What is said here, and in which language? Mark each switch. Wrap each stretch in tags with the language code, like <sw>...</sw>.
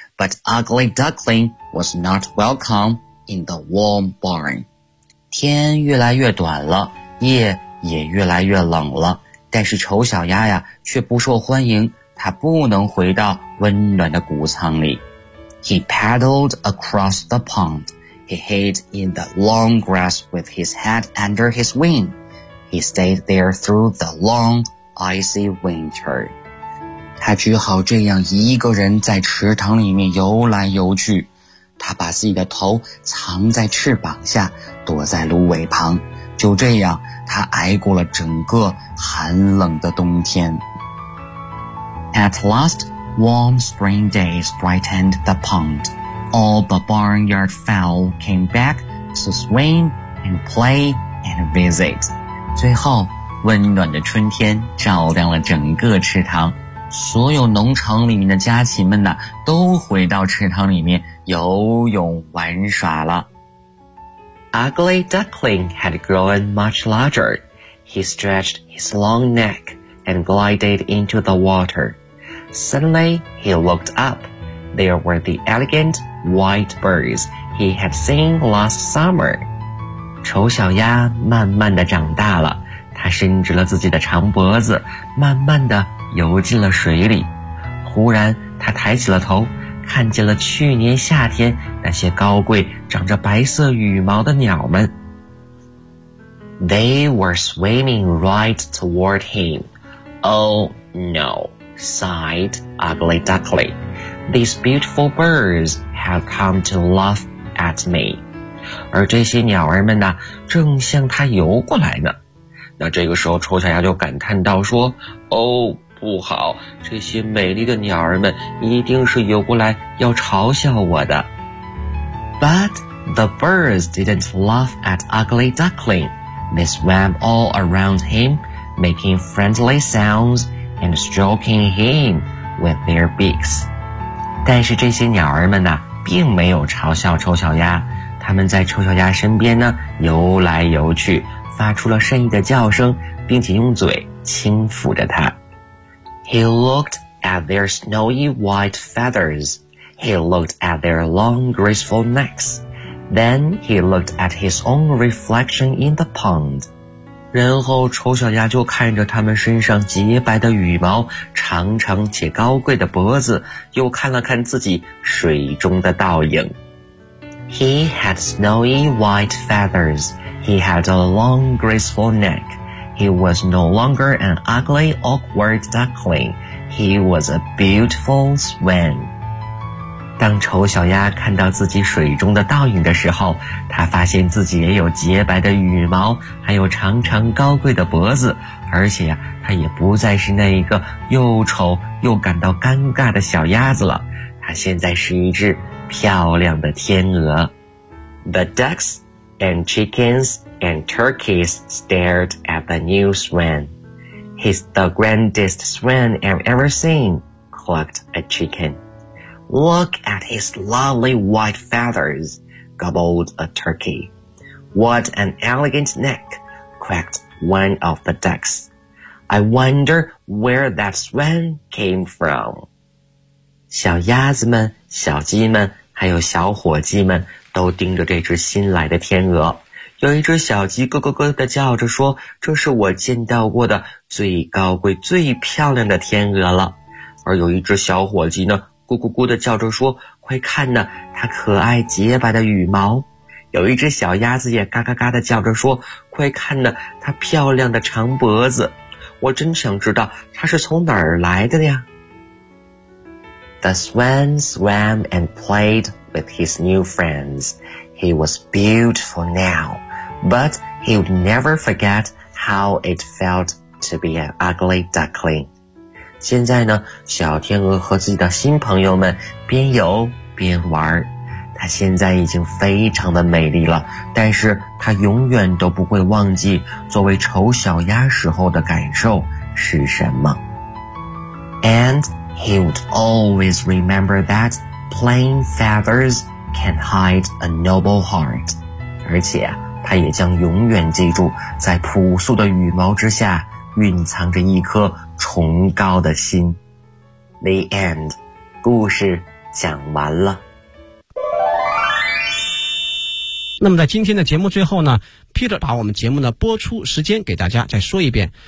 <en>But Ugly Duckling was not welcome in the warm barn.</en> <zh>天越来越短了，夜也越来越冷了，但是丑小鸭呀却不受欢迎，它不能回到温暖的谷仓里。</zh> <en>He paddled across the pond. He hid in the long grass with his head under his wing. He stayed there through the long, icy winter.</en> <zh>他只好这样一个人在池塘里面游来游去。他把自己的头藏在翅膀下，躲在芦苇旁。就这样，他挨过了整个寒冷的冬天。</zh> <en>At last, warm spring days brightened the pond. All the barnyard fowl came back to swim and play and visit.</en> <zh>最后，温暖的春天照亮了整个池塘，所有农场里面的家禽们呢，都回到池塘里面游泳玩耍了。</zh> <en>Ugly Duckling had grown much larger. He stretched his long neck and glided into the water. Suddenly, he looked up. There were the elegant white birds he had seen last summer.</en> <zh>丑小鸭慢慢地长大了，它伸直了自己的长脖子，慢慢地游进了水里。忽然，它抬起了头，看见了去年夏天那些高贵、长着白色羽毛的鸟们。</zh> <en>They were swimming right toward him. Oh, no. Sighed Ugly Duckling. These beautiful birds have come to laugh at me.</en> <zh>而这些鸟儿们呢，正向它游过来呢。那这个时候，丑小鸭就感叹道说，哦，不好，这些美丽的鸟儿们一定是游过来要嘲笑我的。</zh> <en>But the birds didn't laugh at Ugly Duckling. They swam all around him, making friendly soundsand stroking him with their beaks.</en> <zh>但是这些鸟儿们呢，并没有嘲笑丑小鸭，它们在丑小鸭身边呢，游来游去，发出了善意的叫声，并且用嘴轻抚着它。</zh> <en>He looked at their snowy white feathers. He looked at their long, graceful necks. Then he looked at his own reflection in the pond.</en> <zh>然后丑小鸭就看着他们身上洁白的羽毛，长长且高贵的脖子，又看了看自己水中的倒影。</zh> <en>He had snowy white feathers. He had a long, graceful neck. He was no longer an ugly, awkward duckling. He was a beautiful swan.</en> <zh>当丑小鸭看到自己水中的倒影的时候，他发现自己也有洁白的羽毛，还有长长高贵的脖子，而且呀，他也不再是那一个又丑又感到尴尬的小鸭子了。他现在是一只漂亮的天鹅。</zh> <en>The ducks and chickens and turkeys stared at the new swan. He's the grandest swan I've ever seen, clucked a chicken. Look at his lovely white feathers. Gobbled a turkey. What an elegant neck, quacked one of the ducks. I wonder where that swan came from.</en> <zh>小鸭子们、小鸡们还有小火鸡们都盯着这只新来的天鹅。有一只小鸡咯咯咯地叫着说，这是我见到过的最高贵、最漂亮的天鹅了。而有一只小火鸡呢，咕咕咕地叫着说，快看呢，它可爱洁白的羽毛。有一只小鸭子也嘎嘎嘎地叫着说，快看呢，它漂亮的长脖子。我真想知道它是从哪儿来的呀。</zh> <en>The swan swam and played with his new friends. He was beautiful now, but he would never forget how it felt to be an ugly duckling.</en> <zh>现在呢，小天鹅和自己的新朋友们边游边玩，它现在已经非常的美丽了，但是它永远都不会忘记作为丑小鸭时候的感受是什么。</zh> <en>And he would always remember that plain feathers can hide a noble heart.</en> <zh>而且，他它也将永远记住，在朴素的羽毛之下，蕴藏着一颗崇高的心。</zh> <en>The end，</en> <zh>故事讲完了。那么在今天的节目最后呢， Peter 把我们节目的播出时间给大家再说一遍。</zh>